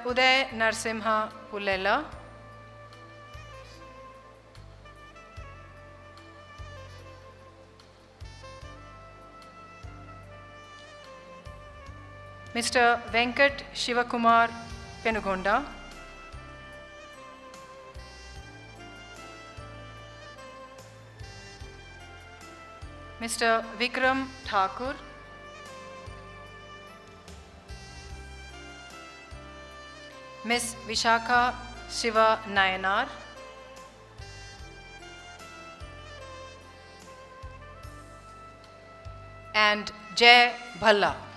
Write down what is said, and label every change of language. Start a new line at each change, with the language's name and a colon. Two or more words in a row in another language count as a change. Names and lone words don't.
English: Uday Narsimha Pullela, Mr. Venkat Shivakumar Penugonda, Mr. Vikram Thakur, Ms. Vishakha Shiva Nayanar, and Jay Bhalla.